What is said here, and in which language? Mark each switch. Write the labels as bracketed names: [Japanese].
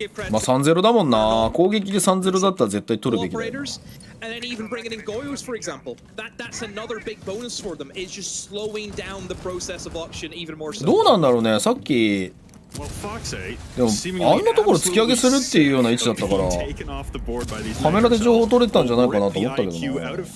[Japanese] まあ 3-0 だもんな。攻撃で 3-0 だったら絶対取るべきだよな。 [English] And then even bringing in Goyos, for example, that's another big bonus for them. Is just slowing down the process of auction even more so. [Japanese] どうなんだろうね。さっきでもあんなところ突き上げするっていうような位置だったからカメラで情報取れたんじゃないかなと思ったけどな。